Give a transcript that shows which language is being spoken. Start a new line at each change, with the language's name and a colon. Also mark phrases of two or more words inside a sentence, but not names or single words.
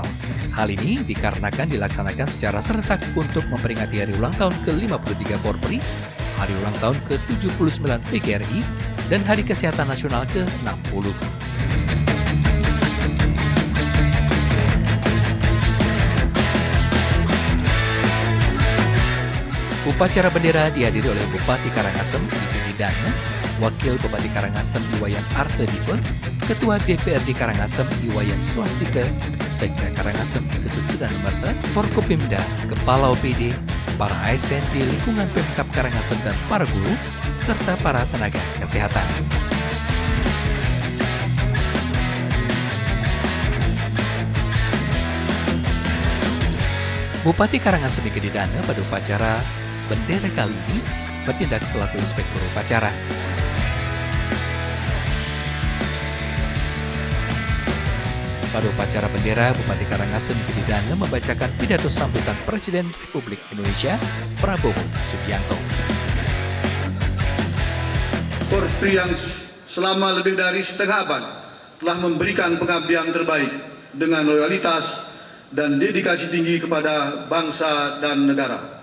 Indonesian: Hal ini dikarenakan dilaksanakan secara serentak untuk memperingati hari ulang tahun ke-53 Korpri, hari ulang tahun ke-79 PGRI, dan Hari Kesehatan Nasional ke-60. Upacara bendera dihadiri oleh Bupati Karangasem Diki Didana, Wakil Bupati Karangasem Iwayan Artedipe, Ketua DPRD Karangasem Iwayan Swastika, Sekda Karangasem Ketut Sedanumerta, Forkopimda, Kepala OPD, para ASN di lingkungan Pemkab Karangasem dan para guru, serta para tenaga kesehatan. Bupati Karangasem Diki Didana pada upacara bendera kali ini bertindak selaku inspektur upacara. Pada upacara bendera, Bupati Karangasem Diki Didana membacakan pidato sambutan Presiden Republik Indonesia Prabowo Subianto. Korpri yang selama lebih dari setengah abad telah memberikan pengabdian terbaik dengan loyalitas dan dedikasi tinggi kepada bangsa dan negara.